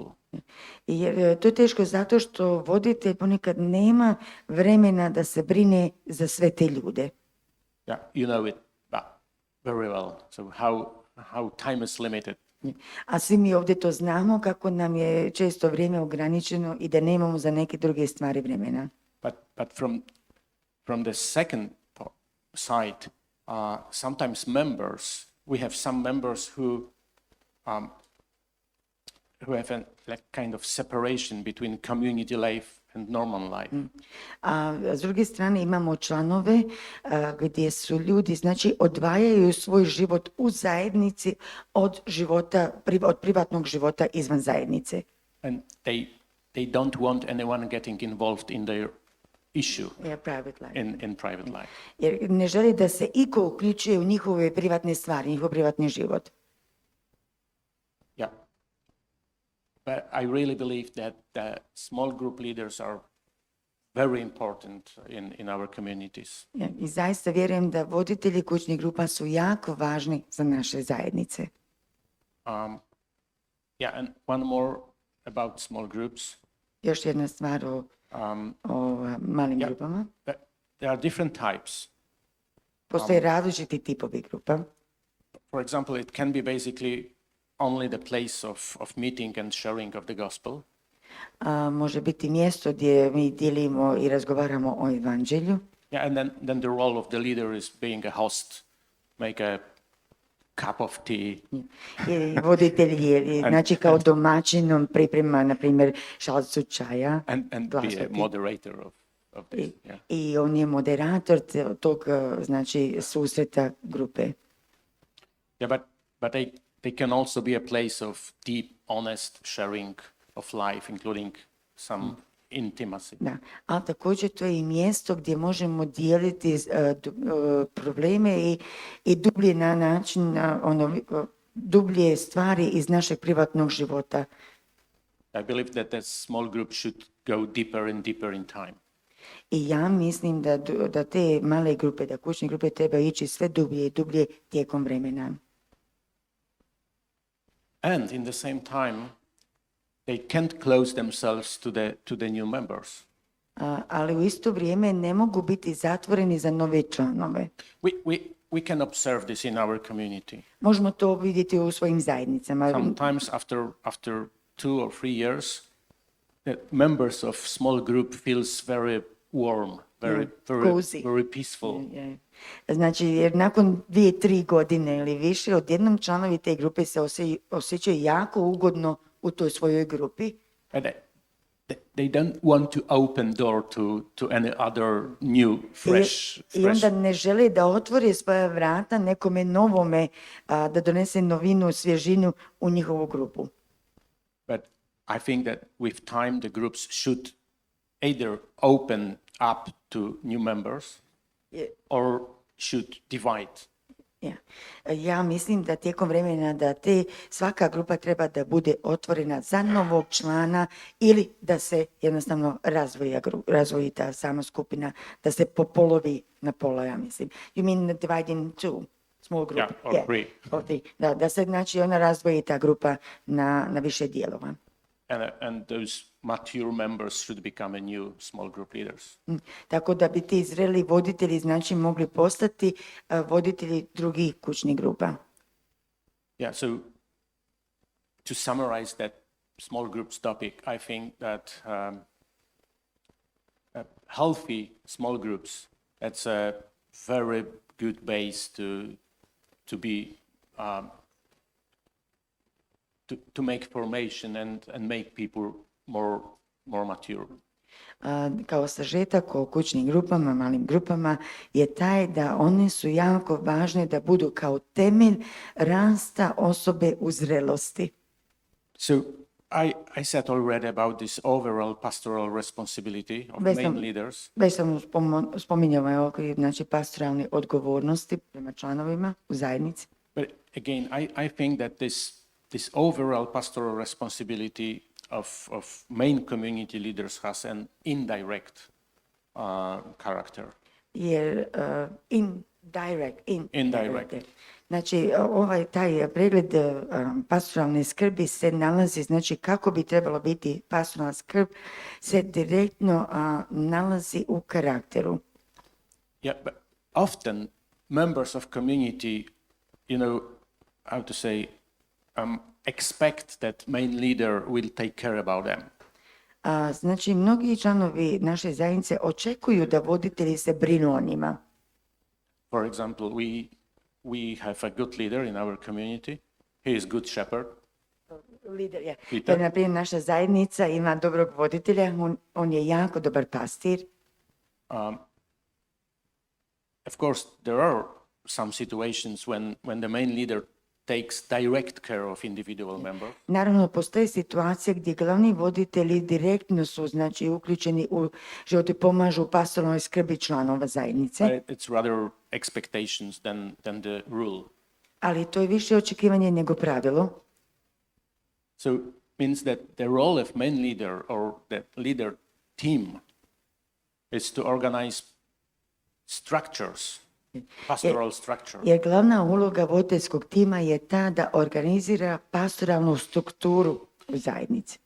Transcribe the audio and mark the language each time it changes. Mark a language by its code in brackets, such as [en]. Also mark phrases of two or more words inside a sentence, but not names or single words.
[hr] Jer to je teško zato što voditelj ponekad nema vremena da se brine za sve te ljude. [en] Yeah, you know it very well. So how time is limited. [hr] A svi mi ovdje to znamo kako nam je često vrijeme ograničeno i da nemamo za neke druge stvari vremena. [en] But from the second side, sometimes we have some members who have a like kind of separation between community life and normal life. [hr] A s druge strane imamo članove gdje su ljudi, znači, odvajaju svoj život u zajednici od privatnog života izvan zajednice. [en] And they don't want anyone getting involved in their issue Private life. in private life. [hr] Jer ne želi da se iko uključuje u njihove privatne stvari, njihov privatni život. [en] Yeah. But I really believe that the small group leaders are very important in our communities. [hr] I zaista vjerujem da voditelji kućnih grupa su jako važni za naše zajednice. [en] And one more about small groups. [hr] Još jedna stvar o malim grupama. [en] There are different types. [hr] Postoje različiti tipovi grupa. [en] For example, it can be basically only the place of meeting and sharing of the gospel. [hr] Može biti mjesto gdje mi dijelimo i razgovaramo o evanđelju. [en] Yeah, and then the role of the leader is being a host, make a cup of tea. [hr] I voditelj je, znači, kao domaćinom priprema, na primjer, šalicu čaja. [en] And be a moderator of this. Yeah. [hr] I on je moderator tog, znači, susreta grupe. [en] Yeah, but they can also be a place of deep, honest sharing of life, including some intimacy. [hr] Da, ali također to je i mjesto gdje možemo dijeliti probleme i dublje na način, dublje stvari iz našeg privatnog života. [en] I believe that the small group should go deeper and deeper in time. [hr] I ja mislim da te male grupe, da kućne grupe treba ići sve dublje i dublje tijekom vremena. [en] And in the same time, they can't close themselves to the new members. [hr] Ali u isto vrijeme ne mogu biti zatvoreni za nove članove. [en] We can observe this in our community. [hr] Možemo to vidjeti u svojim zajednicama. [en] Sometimes after 2 or 3 years, the members of small group feels very warm, very peaceful. [hr] Znači, jer nakon 2-3 godine ili više, odjednom članovi te grupe se osjećaju jako ugodno u toj svojoj grupi. [en] And they don't want to open door to any other new, fresh. [hr] I onda ne žele da otvore svoja vrata nekome novome, da donese novinu, svježinu u njihovu grupu. [en] But I think that with time the groups should either open up to new members or should divide. [hr] Ja mislim da tijekom vremena da svaka grupa treba da bude otvorena za novog člana ili da se jednostavno razvoji ta sama skupina, da se popolovi na pola, ja mislim. [en] You mean divide in two? Small group? Yeah, or three. [hr] Da se, znači, ona razvoji ta grupa na više dijelova. [en] And those mature members should become a new small group leaders. [hr] Tako da bi ti zreli voditelji, znači, mogli postati voditelji drugih kućnih grupa. [en] Yeah, so to summarize that small groups topic, I think that healthy small groups, that's a very good base to be to make formation and make people more mature. [hr] Kao sažetak o kućnim grupama, malim grupama, je taj da one su jako važne da budu kao temelj rasta osobe u zrelosti. [en] So I said already about this overall pastoral responsibility of main leaders. [hr] Već sam spominjala okvir, znači, pastoralne odgovornosti prema članovima u zajednici. [en] But again, I think that this overall pastoral responsibility of main community leaders has an indirect character. [hr] Jer indirect. Znači, taj pregled pastoralne skrbi se nalazi, znači, kako bi trebalo biti pastoralna skrb, se direktno nalazi u karakteru. [en] Yeah, but often members of community, how to say, expect that main leader will take care about them. [hr] Znači, mnogi članovi naše zajednice očekuju da voditelji se brinu o njima. [en] For example, we have a good leader in our community. He is good shepherd. [hr] Lider je. Peter. To je, na primjer, naša zajednica ima dobrog voditelja, on je jako dobar pastir. [en] Of course, there are some situations when the main leader takes direct care of individual members. [hr] Naravno, postoje situacije gdje glavni voditelji direktno su, znači, uključeni u život i pomažu u pastoralnoj skrbi članova zajednice. [en] It's rather expectations than the rule. [hr] Ali to je više očekivanje nego pravilo. [en] So means that the role of main leader or the leader team is to organize structures, pastoral structure. [hr] Jer glavna uloga voditeljskog tima je ta da organizira pastoralnu strukturu u zajednici.